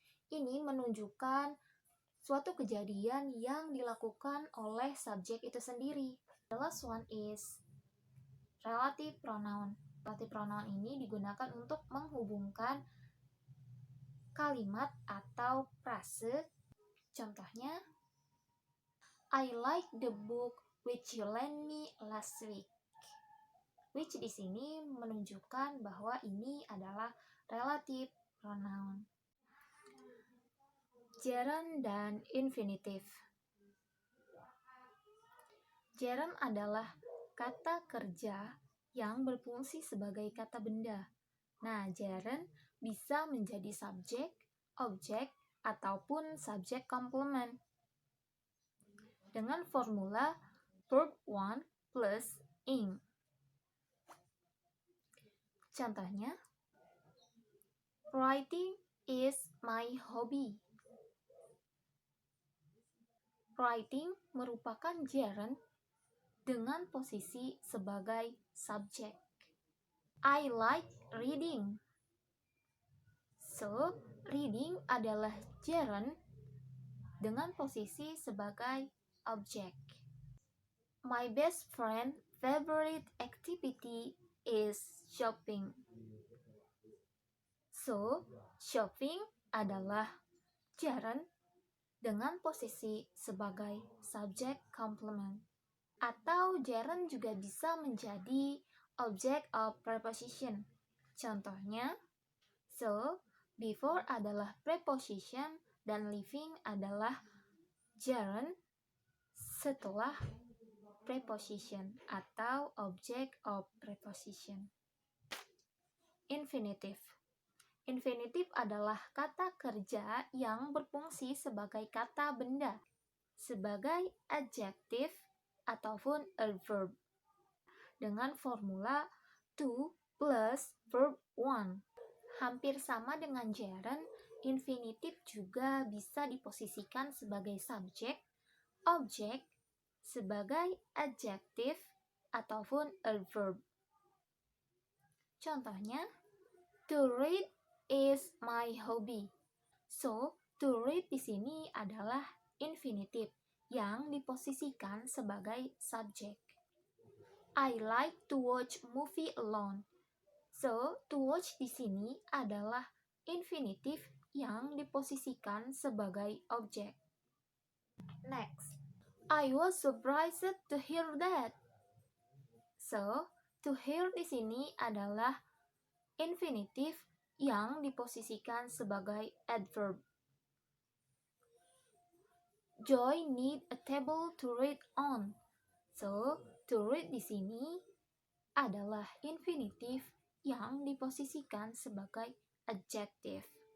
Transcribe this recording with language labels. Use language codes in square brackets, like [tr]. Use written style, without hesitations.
[id] Ini menunjukkan suatu kejadian yang dilakukan oleh subjek itu sendiri. [en] The last one is relative pronoun. [id] Relative pronoun ini digunakan untuk menghubungkan kalimat atau frase. [en] Contohnya, I like the book which you lent me last week. [id] Which di sini menunjukkan bahwa ini adalah relative pronoun. Gerund dan infinitive. Gerund adalah kata kerja yang berfungsi sebagai kata benda. Nah, gerund bisa menjadi subjek, objek, ataupun subjek komplement. Dengan formula verb 1 plus ing. [en] Contohnya, writing is my hobby. [id] Writing merupakan gerund dengan posisi sebagai subjek. [en] I like reading. [id] So, Reading adalah gerund dengan posisi sebagai objek. [en] My best friend favorite activity is shopping. [id] So, shopping adalah gerund dengan posisi sebagai subject complement. Atau gerund juga bisa menjadi object of preposition. Contohnya, so, before adalah preposition dan living adalah gerund setelah preposition atau object of preposition. Infinitive. Infinitive adalah kata kerja yang berfungsi sebagai kata benda, sebagai adjective ataupun adverb, dengan formula to plus verb one. Hampir sama dengan gerund, infinitive juga bisa diposisikan sebagai subjek, objek, sebagai adjective, ataupun adverb. [en] Contohnya, to read is my hobby. [id] So, to read di sini adalah infinitive yang diposisikan sebagai subjek. [en] I like to watch movie alone. [id] So, to watch di sini adalah infinitive yang diposisikan sebagai objek. [en] Next, I was surprised to hear that. [id] So, to hear di sini adalah infinitive yang diposisikan sebagai adverb. [en] Joy need a table to read on. [id] So, to read di sini adalah infinitive yang diposisikan sebagai adjective.